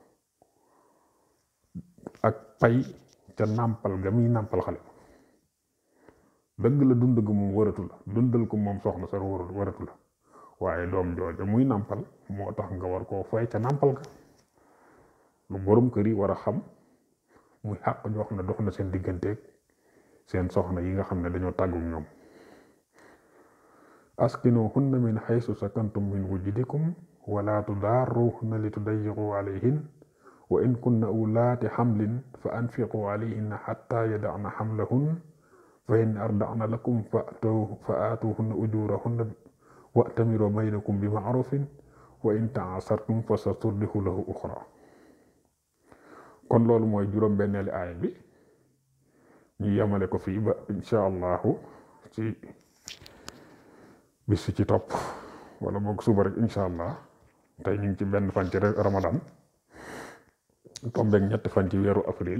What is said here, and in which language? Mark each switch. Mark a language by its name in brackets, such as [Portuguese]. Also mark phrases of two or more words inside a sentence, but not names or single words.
[Wolof] ak pay ca nàmpal ga muy nàmpal xale dëgg la dund ga moom waratu la dundal ko moom soxna sa waratu la waaye doom jooja muy nàmpal moo tax nga war koo fay ca nàmpal ga lu borom kër yi war a xam muy xàq joo xam ne dox na seen digganteeg seen soxna yi nga xam ne dañoo tàggu ñoom [Arabic] أسكنوهن من حيث سكنتم من وجدكم ولا تضاروهن لتضيقوا عليهن وإن كن أولات حمل فأنفقوا عليهن حتى يضعن حملهن فإن أرضعن لكم فآتوهن أجورهن وأتمروا بينكم بمعروف وإن تعاسرتم فسترضع له أخرى [Wolof] kon loolu mooy juróom benneeli aaya bi ñu yemale ko fii ba [Arabic] إن شاء الله [Wolof] ci bis ci topp wala boog suba rek [Arabic] إن شاء الله [Wolof] tey ñu ngi ci benn fan ci ramadan tombeeg ñetti fan ci weeru avril